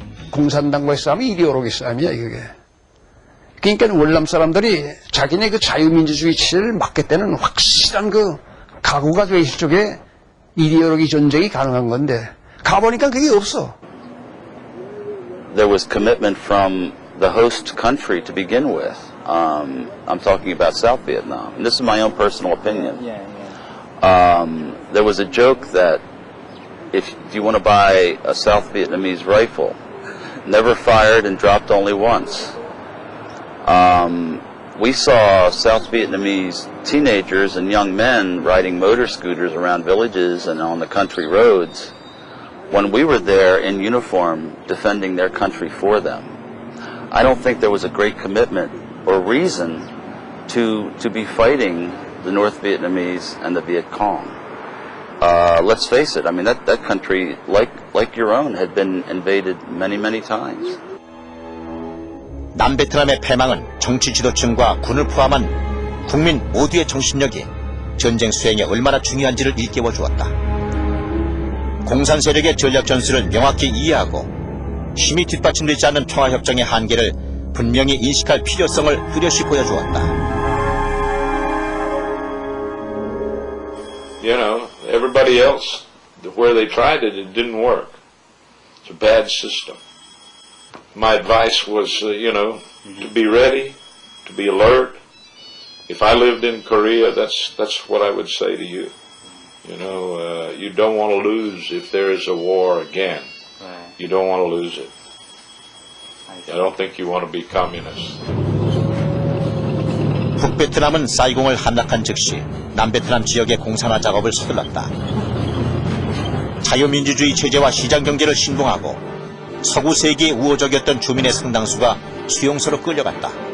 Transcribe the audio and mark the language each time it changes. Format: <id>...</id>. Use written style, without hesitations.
<ko>공산당과의 싸움이 이데올로기 싸움이야, 이게. 그러니까 월남 사람들이 자기네 그 자유민주주의 체제를 막겠다는 확실한 그 각오가 돼 있을 쪽에 이데올로기 전쟁이 가능한 건데, 가보니까 그게 없어.</ko> <en>There was commitment from the host country to begin with. I'm talking about South Vietnam. And this is my own personal opinion. There was a joke that if you want to buy a South Vietnamese rifle, never fired and dropped only once. We saw South Vietnamese teenagers and young men riding motor scooters around villages and on the country roads when we were there in uniform defending their country for them. I don't think there was a great commitment or reason to be fighting the North Vietnamese and the Viet Cong. Let's face it, I mean, that country, like your own, had been invaded many, many times.</en> <ko>남베트남의 패망은 정치 지도층과 군을 포함한 국민 모두의 정신력이 전쟁 수행에 얼마나 중요한지를 일깨워 주었다. 공산 세력의 전략 전술을 명확히 이해하고 힘이 뒷받침되지 않는 평화협정의 한계를 분명히 인식할 필요성을 뚜렷이 보여주었다.</ko> <en>You know, everybody else, where they tried it, it didn't work. It's a bad system. My advice was, to be ready, to be alert. If I lived in Korea, that's what I would say to you. You don't want to lose if there is a war again. You don't want to lose it. I don't think you want to be communist.</en> <ko>북베트남은 사이공을 함락한 즉시 남베트남 지역의 공산화 작업을 서둘렀다. 자유민주주의 체제와 시장경제를 신봉하고 서구 세계에 우호적이었던 주민의 상당수가 수용소로 끌려갔다.</ko>